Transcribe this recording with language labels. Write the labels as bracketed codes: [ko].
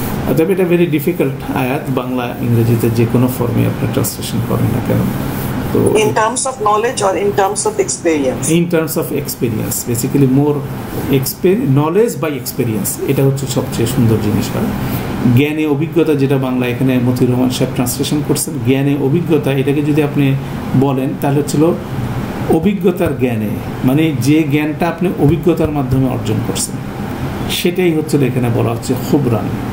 [bn] অতএব এটা very difficult আয়াত, বাংলা ইংরেজিতে যে কোনো ফর্মে আপনি ট্রান্সলেশন করেন না কেন। [en] in terms of knowledge or in terms of experience? In terms of experience, basically more knowledge by experience, [bn] এটা হচ্ছে সবচেয়ে সুন্দর জিনিস হয়। জ্ঞানে অভিজ্ঞতা, যেটা বাংলা এখানে মতিউর রহমান সাহেব ট্রান্সলেশন করছেন, জ্ঞানে অভিজ্ঞতা, এটাকে যদি আপনি বলেন তাহলে হচ্ছিল অভিজ্ঞতার জ্ঞানে, মানে যে জ্ঞানটা আপনি অভিজ্ঞতার মাধ্যমে অর্জন করছেন সেটাই হচ্ছিল এখানে বলা হচ্ছে খুবরান।